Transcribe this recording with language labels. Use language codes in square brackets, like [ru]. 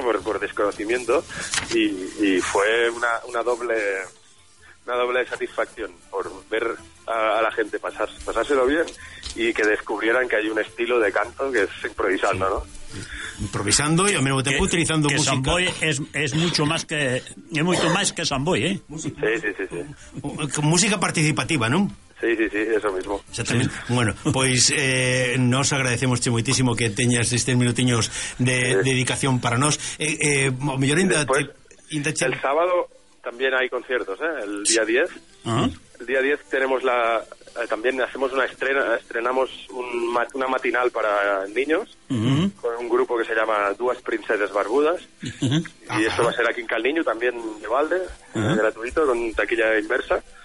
[es] Por desconocimiento. Y fue una doble satisfacción por ver a la gente pasárselo bien y que descubrieran que hay un estilo de canto que es improvisando, sí, ¿no? improvisando y al mismo tiempo utilizando que música. Que Samboy es mucho más que es mucho más que Samboy, ¿eh? Sí. Con música participativa, ¿no? Sí, eso mismo. Sí. [gl] Bueno, pois nos agradecemos moitísimo que teñas estes minutiños de dedicación para nós. O mellor ainda [es] el sábado también hay conciertos, el día 10. Uh-huh. El día 10 tenemos la también hacemos una estrenamos una matinal para niños, uh-huh, con un grupo que se llama Dúas Princesas Barbudas. Uh-huh. Y uh-huh, esto va a ser aquí en Calniño también de balde, uh-huh, gratuito con taquilla inversa.